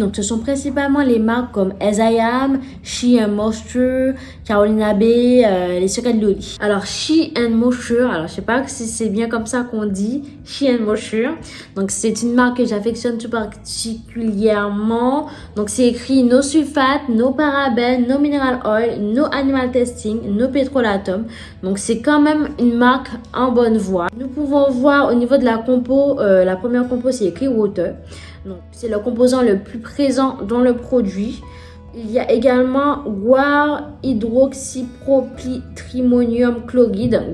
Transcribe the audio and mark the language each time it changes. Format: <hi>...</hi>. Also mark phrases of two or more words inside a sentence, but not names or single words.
<fr>Donc ce sont principalement les marques comme As I Am, She and Moisture, Carolina Bay, les Secrets de Loli. Alors She and Moisture, alors je sais pas si c'est bien comme ça qu'on dit, She and Moisture. Donc c'est une marque que j'affectionne tout particulièrement. Donc c'est écrit</fr> <en>no sulfate, no parabènes, no mineral oil, no animal testing, no pétrolatum.</en> <fr>Donc c'est quand même une marque en bonne voie. Nous pouvons voir au niveau de la compo, la première compo c'est écrit water. Donc c'est le composant le plus présent dans le produit. Il y a également guar hydroxypropyltrimonium chloride.</fr>